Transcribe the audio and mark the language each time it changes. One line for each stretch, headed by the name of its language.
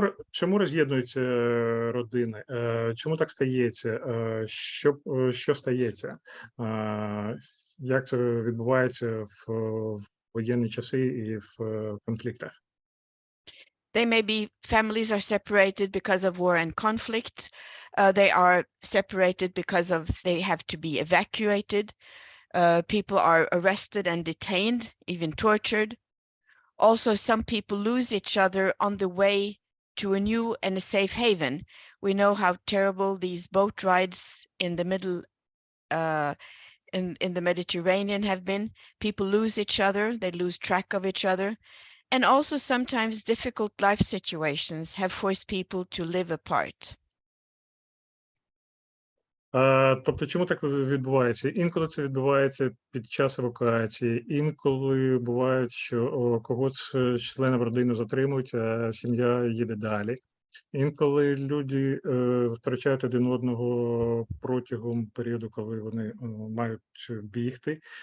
Ukrainian: Чому роз'єднуються родини? Чому так стається? Що стається? Як це відбувається в воєнні часи і в конфліктах?
English: They may be, families are separated because of war and conflict. They are separated because of, they have to be evacuated. People are arrested and detained, even tortured. Also, some people lose each other on the way to a new and a safe haven. We know how terrible these boat rides in the middle, in the Mediterranean have been. People lose each other, they lose track of each other. And also sometimes difficult life situations have forced people to live apart.
Ukrainian: Тобто, чому так відбувається? Інколи це відбувається під час евакуації, інколи буває, що когось з членів родини затримують, а сім'я їде далі. Інколи люди втрачають один одного протягом періоду, коли вони мають бігти.